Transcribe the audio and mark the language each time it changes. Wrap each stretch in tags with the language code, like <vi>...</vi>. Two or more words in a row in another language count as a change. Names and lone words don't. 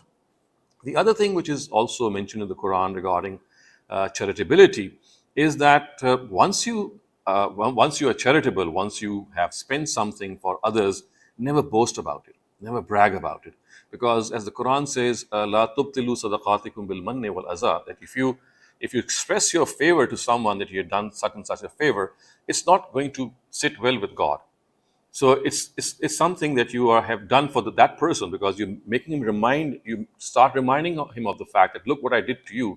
<en>The other thing which is also mentioned in the Quran regarding charitability is that once you are charitable, once you have spent something for others, never boast about it, never brag about it, because as the Quran says,</en> <ar>"لا تبطلوا صدقاتكم بالمن والأذى,"</ar> <en>that if you express your favor to someone that you have done such and such a favor, it's not going to sit well with God. So it's something that you have done for that person, because you're making him you start reminding him of the fact that, look what I did to you.</en>